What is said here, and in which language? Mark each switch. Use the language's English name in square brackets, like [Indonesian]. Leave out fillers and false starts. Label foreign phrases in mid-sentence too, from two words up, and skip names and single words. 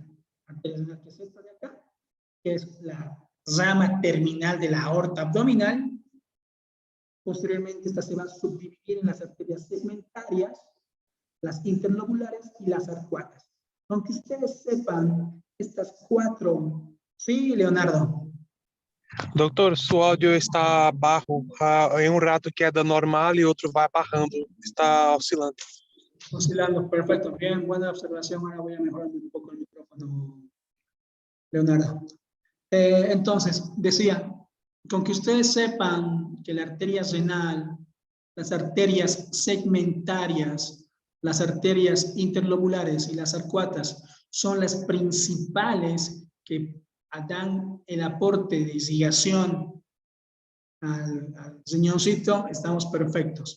[Spanish] Arteria renal, que es esta de acá, que es la rama terminal de la aorta abdominal. Posteriormente, esta se va a subdividir en las arterias segmentarias, las interlobulares y las arcuatas. Aunque ustedes sepan, estas 4... Sí, Leonardo. [Portuguese] Doutor, seu áudio está bajo. Em rato queda normal e outro vai barrando. Está oscilando. [Spanish] Oscilando, perfecto. Bien, buena observación. Ahora voy a mejorar un poco el micrófono, Leonardo. Entonces, decía, con que ustedes sepan que la arteria renal, las arterias segmentarias, las arterias interlobulares y las arcuatas son las principales que dan el aporte de irrigación al riñoncito, estamos perfectos.